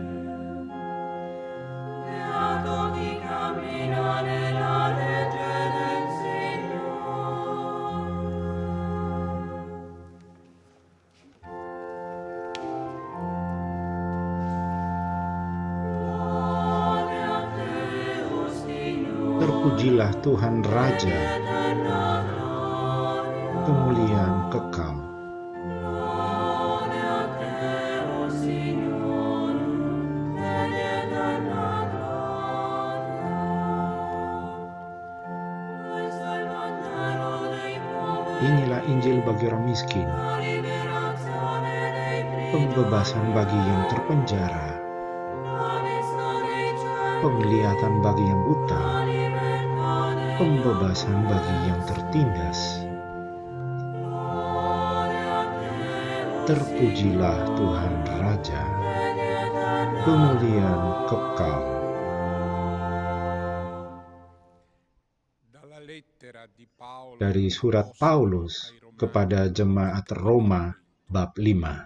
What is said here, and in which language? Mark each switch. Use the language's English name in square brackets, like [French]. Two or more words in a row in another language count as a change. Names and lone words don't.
[Italian] Beato chi cammina nella legge del Signore. Lode a te, o Signore, [Indonesian] Terpujilah Tuhan Raja, [Italian] eterna gloria. [Indonesian] kemuliaan kekal. [Italian] Lode a te, o Signore, ed eterna gloria. Questo è il Vangelo dei poveri, [Indonesian] Inilah Injil bagi orang miskin, [Italian] la liberazione dei [Indonesian] pembebasan [Italian] prigionieri, [Indonesian] bagi yang terpenjara, [Italian] la vista dei ciechi, [Indonesian] penglihatan bagi yang buta, [Italian] la libertà degli [Indonesian] pembebasan bagi yang tertindas. [Italian] Lode a te, o [Indonesian] Terpujilah Tuhan Raja, [Italian] ed eterna [Indonesian] kemuliaan kekal. Dari surat Paulus kepada jemaat Roma bab 5.